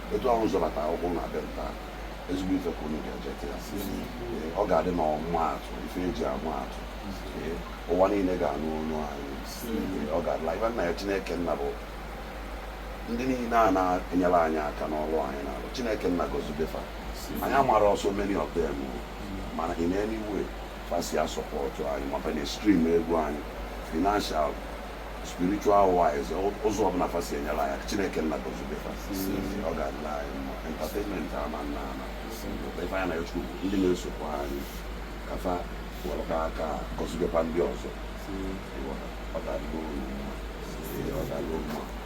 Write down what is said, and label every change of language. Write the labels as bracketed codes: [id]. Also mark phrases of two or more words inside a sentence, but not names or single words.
[ig] Etu ahụ zọbata akwụkwọ na be nta, ezigbo ife ka unu ga-eje taa. Eh, ọ ga-adị na ọmụmaatụ, ife eji ama atụ. Eh, ụwa niile ga-anụ olu anyị. Eh, ọ ga-adịla, ife nna ya Chineke nna bụ ndị niile a na-enyere anyị aka n'ọrụ anyị na-alụ. Chineke nna gọzibe fa. Anyị amara [en] so many of them, [ig] mana [en] in any way, [ig] fa si a support anyị, ma fa na-stream egwu anyị, [en] financial, spiritual wise, [ig] ụ-, ụzọ ọbụla fa si enyere anyị aka, Chineke nna gọzibe fa. Ọ ga-adịla anyị mma. Entertainment ama nna ama. Ife anyị na-echukwu bụ ndị na-esokwa anyị, ka fa welụkwa aka gọzibekwa ndị ọzọ. Ọ ga-adịla unu mma. Ọ ga-adịla unu mma.